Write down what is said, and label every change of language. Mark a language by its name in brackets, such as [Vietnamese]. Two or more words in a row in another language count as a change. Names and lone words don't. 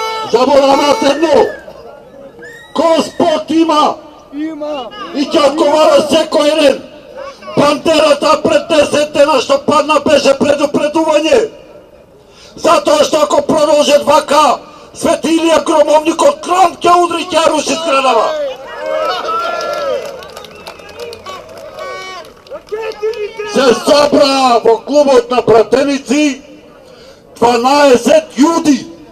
[Macedonian] Zaboravate jedno. Ko sport ima i ќе odgovara секој еден. Бандерата пред 10 дена што падна беше предупредување. Затоа што ако продолжат вака, Свети Илија Громовникот кран ќе удри, ќе руши зградава. Се собра во клубот на пратеници 12 јуди.